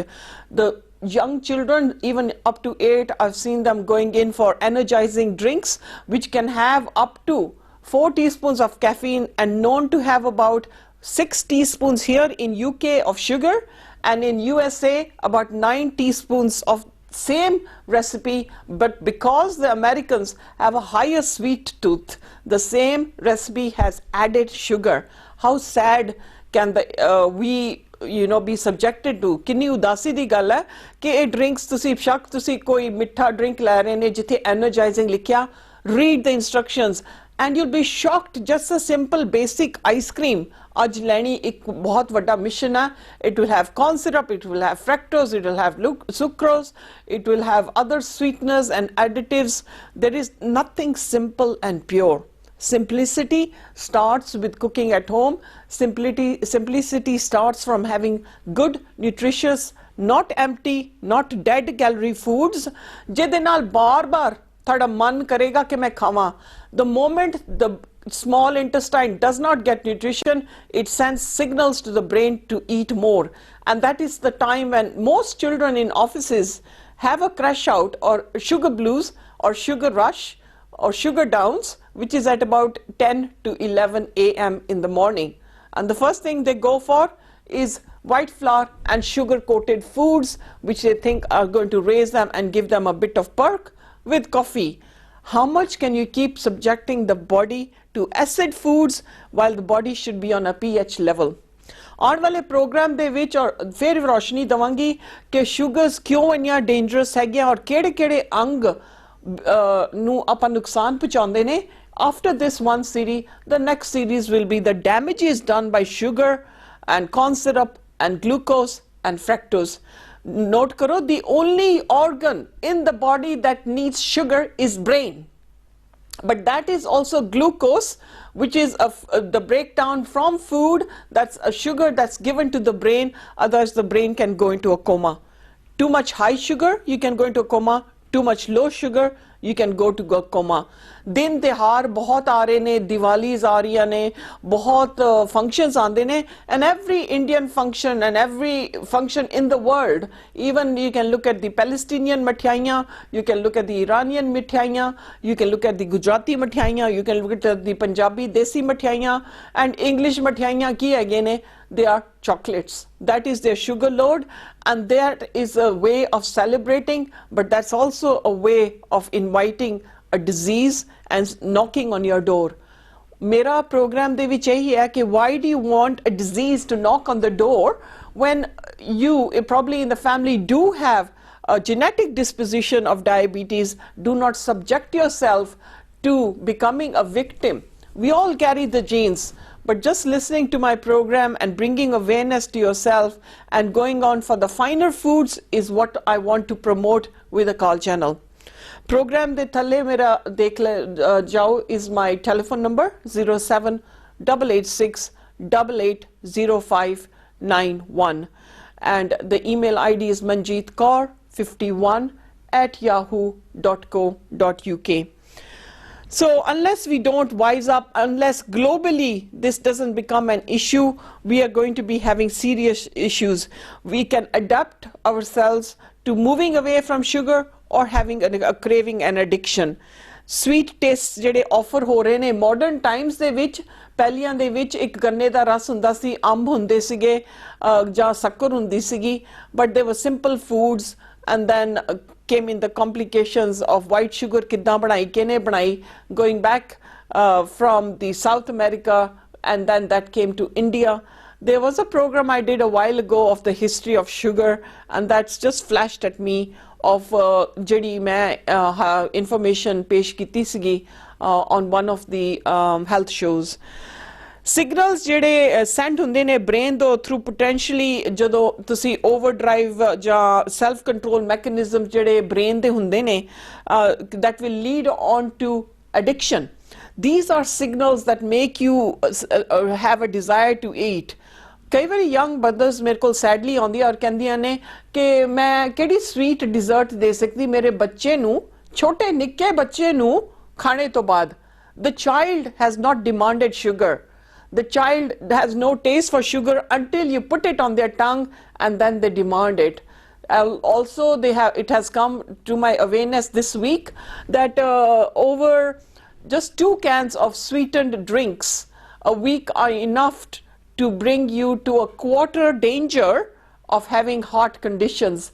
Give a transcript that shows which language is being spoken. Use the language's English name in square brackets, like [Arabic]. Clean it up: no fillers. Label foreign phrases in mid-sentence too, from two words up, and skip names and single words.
[English] The young children, even up to 8, I've seen them going in for energizing drinks which can have up to 4 teaspoons of caffeine and known to have about 6 teaspoons here in UK of sugar, and in USA about 9 teaspoons of same recipe, but because the Americans have a higher sweet tooth, the same recipe has added sugar. How sad can we be subjected to? [Punjabi] ਕਿੰਨੀ ਉਦਾਸੀ ਦੀ ਗੱਲ ਹੈ ਕਿ ਇਹ drinks ਤੁਸੀਂ ਸ਼ੱਕ ਤੁਸੀਂ ਕੋਈ ਮਿੱਠਾ drink ਲੈ ਰਹੇ ਨੇ ਜਿੱਥੇ energizing ਲਿਖਿਆ, [English] read the instructions and you'll be shocked. Just a simple basic ice cream [Punjabi] ਅੱਜ ਲੈਣੀ ਇੱਕ ਬਹੁਤ ਵੱਡਾ mission ਹੈ. [English] It will have corn syrup, it will have fructose, it will have sucrose, it will have other sweeteners and additives. There is nothing simple and pure. Simplicity starts with cooking at home. Simplicity starts from having good, nutritious, not empty, not dead calorie foods. [Punjabi] ਜਿਹਦੇ ਨਾਲ ਬਾਰ-ਬਾਰ ਤੁਹਾਡਾ ਮਨ ਕਰੇਗਾ ਕਿ ਮੈਂ ਖਾਵਾਂ. [English] The moment the small intestine does not get nutrition, it sends signals to the brain to eat more, and that is the time when most children in offices have a crash out or sugar blues or sugar rush or sugar downs, which is at about 10 to 11 a.m. in the morning, and the first thing they go for is white flour and sugar coated foods which they think are going to raise them and give them a bit of perk with coffee. How much can you keep subjecting the body to acid foods while the body should be on a pH level? [Punjabi] ਆਉਣ ਵਾਲੇ ਪ੍ਰੋਗਰਾਮ ਦੇ ਵਿੱਚ ਔਰ ਫਿਰ ਰੋਸ਼ਨੀ ਦਵਾਂਗੀ ਕਿ ਸ਼ੂਗਰਸ ਕਿਉਂ ਇੰਨੀਆਂ ਡੇਂਜਰਸ ਹੈਗੀਆਂ ਔਰ ਕਿਹੜੇ-ਕਿਹੜੇ ਅੰਗ ਨੂੰ ਆਪਾਂ ਨੁਕਸਾਨ ਪਹੁੰਚਾਉਂਦੇ ਨੇ. [English] After this one series, the next series will be the damages done by sugar and corn syrup and glucose and fructose. [Punjabi] ਨੋਟ ਕਰੋ, [English] the only organ in the body that needs sugar is brain. But that is also glucose, which is the breakdown from food, that's a sugar that's given to the brain, otherwise the brain can go into a coma. Too much high sugar, you can go into a coma. Too much low sugar, you can go to a coma. [Punjabi] ਦਿਨ ਤਿਉਹਾਰ ਬਹੁਤ ਆ ਰਹੇ ਨੇ, ਦਿਵਾਲੀਜ਼ ਆ ਰਹੀ ਨੇ, ਬਹੁਤ functions ਆਂਦੇ ਨੇ, [English] and every Indian function and every function in the world, even you can look at the Palestinian मिठाइयाँ, you can look at the Iranian मिठाइयाँ, you can look at the Gujarati मिठाइयाँ, you can look at the Punjabi [Punjabi] ਦੇਸੀ ਮਿਠਾਈਆਂ, [English] and English [Punjabi] ਮਿਠਾਈਆਂ ਕੀ [English] again ने, they are chocolates. That is their sugar load, and that is a way of celebrating, but that's also a way of inviting a disease and knocking on your door. [Punjabi] ਮੇਰਾ program ਦੇ ਵਿੱਚ ਇਹੀ ਹੈ ਕਿ [English] why do you want a disease to knock on the door when you probably in the family do have a genetic disposition of diabetes? Do not subject yourself to becoming a victim. We all carry the genes. But just listening to my program and bringing awareness to yourself and going on for the finer foods is what I want to promote with the call channel. [Punjabi] program ਦੇ ਥੱਲੇ ਮੇਰਾ ਦੇਖ ਜਾਓ [English] is my telephone number 07886880591, and the email ID is manjeetkaur51@yahoo.co.uk. So unless we don't wise up, unless globally this doesn't become an issue, we are going to be having serious issues. We can adapt ourselves to moving away from sugar or having a craving and addiction. Sweet tastes [Punjabi] ਜਿਹੜੇ offer ਹੋ ਰਹੇ ਨੇ [English] modern times [Punjabi] ਦੇ ਵਿੱਚ, ਪਹਿਲੀਆਂ ਦੇ ਵਿੱਚ ਇੱਕ ਗੰਨੇ ਦਾ ਰਸ ਹੁੰਦਾ ਸੀ, ਅੰਬ ਹੁੰਦੇ ਸੀਗੇ ਜਾਂ ਸ਼ੱਕਰ ਹੁੰਦੀ ਸੀਗੀ, [English] but they were simple foods, and then came in the complications of white sugar [Punjabi] ਕਿੱਦਾਂ ਬਣਾਈ, ਕਿਹਨੇ ਬਣਾਈ, [English] going back from the South America, and then that came to India. There was a program I did a while ago of the history of sugar, and that's just flashed at me of [Punjabi] ਜਿਹੜੀ ਮੈਂ information ਪੇਸ਼ ਕੀਤੀ ਸੀਗੀ [English] on one of the health shows. Signals ਜਿਹੜੇ sent [Punjabi] ਹੁੰਦੇ ਨੇ [English] brain ਤੋਂ through potentially [Punjabi] ਜਦੋਂ ਤੁਸੀਂ [English] overdrive ਜਾਂ self control mechanism [Punjabi] ਜਿਹੜੇ brain ਦੇ ਹੁੰਦੇ ਨੇ [English] that will lead on to addiction. These are signals that make you have a desire to eat. [Punjabi] ਕਈ ਵਾਰੀ [English] young mothers [Punjabi] ਮੇਰੇ ਕੋਲ sadly ਆਉਂਦੀਆਂ ਔਰ ਕਹਿੰਦੀਆਂ ਨੇ ਕਿ ਮੈਂ ਕਿਹੜੀ [English] sweet dessert [Punjabi] ਦੇ ਸਕਦੀ ਮੇਰੇ ਬੱਚੇ ਨੂੰ, ਛੋਟੇ ਨਿੱਕੇ ਬੱਚੇ ਨੂੰ ਖਾਣੇ ਤੋਂ ਬਾਅਦ. [English] The child has not demanded sugar. The child has no taste for sugar until you put it on their tongue and then they demand it. Also, it has come to my awareness this week that over just 2 cans of sweetened drinks a week are enough to bring you to a quarter danger of having heart conditions.